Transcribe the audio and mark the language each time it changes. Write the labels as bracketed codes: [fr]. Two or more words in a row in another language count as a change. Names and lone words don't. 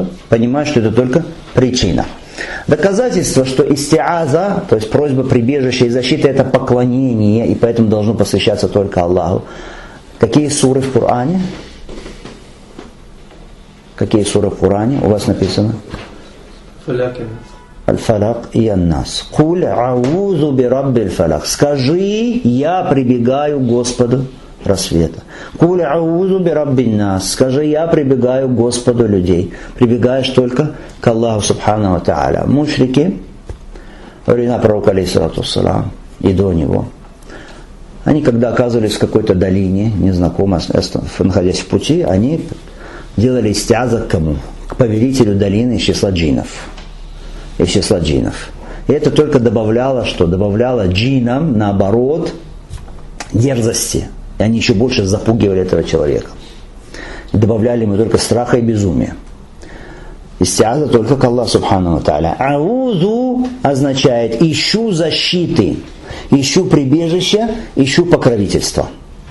[ru] Понимать, что это только причина. Доказательство, что истиаза, то есть просьба прибежища и защиты, это поклонение, и поэтому должно посвящаться только Аллаху. Какие суры в Коране? Какие суры в Коране? У вас написано? Аль-Фалак и Ан-Нас. [ar] قل أعوذ برب الفلق. [ru] Скажи, я прибегаю к Господу рассвета. [ar] قل أعوذ برب الناس. [ru] Скажи, я прибегаю к Господу людей. Прибегаешь только к Аллаху [ar] سبحانه وتعالى. [ru] Мушрики, во времена пророка [ar] عليه الصلاة والسلام, [ru] и до него, они, когда оказывались в какой-то долине, незнакомой, находясь в пути, они делали истиаза к кому? К повелителю долины из числа джиннов. Из числа джиннов. И это только добавляло, что? Добавляло джиннам, наоборот, дерзости. И они еще больше запугивали этого человека. И добавляли ему только страха и безумия. Истиаза только к Аллаху [ar] سبحانه وتعالى. [ru] Аузу означает ищу защиты, ищу прибежища, ищу покровительства.